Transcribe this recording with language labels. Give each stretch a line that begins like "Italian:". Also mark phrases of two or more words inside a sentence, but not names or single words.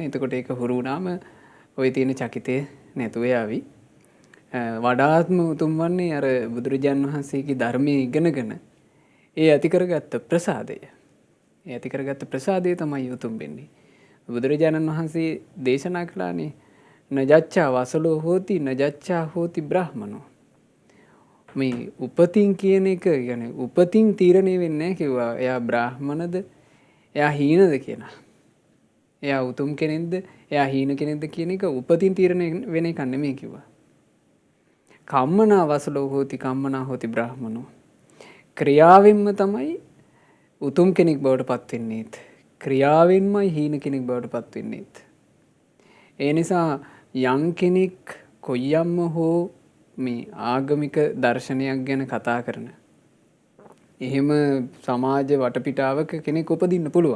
Sinhala: එතකොට ඒක හුරු වුණාම ওই තියෙන චකිතේ නැතුව යාවි. වඩාත්ම උතුම් වන්නේ අර බුදුරජාන් වහන්සේගේ ධර්මයේ ඉගෙනගෙන ඒ ඇති කරගත්ත ප්‍රසාදය. ඒ ඇති කරගත්ත ප්‍රසාදය තමයි උතුම් වෙන්නේ. බුදුරජාණන් වහන්සේ දේශනා කළානේ
Pali: නජච්ඡා වසලෝ හෝති නජච්ඡා හෝති බ්‍රාහමනෝ.
Sinhala: මේ උපතින් කියන එක කියන්නේ උපතින් තීරණය වෙන්නේ නැහැ කිව්වා. එයා බ්‍රාහමණද එයා හීනද කියලා. එයා උතුම් කෙනෙක්ද එයා හීන කෙනෙක්ද කියන එක උපතින් තීරණය වෙන එක නෙමෙයි කිව්වා.
Pali: කම්මනා වසලෝ හෝති කම්මනා හෝති බ්‍රාහමනෝ.
Sinhala: ක්‍රියාවෙන්ම තමයි උතුම් කෙනෙක් බවට පත් වෙන්නේත්. ක්‍රියාවෙන්මයි හීන කෙනෙක් බවට පත් වෙන්නේත්. ඒ නිසා යම් කෙනෙක් කොයියම්ම හෝ මේ ආගමික දර්ශනයක් ගැන කතා කරන එහෙම සමාජ වටපිටාවක කෙනෙක් උපදින්න පුළුවන්.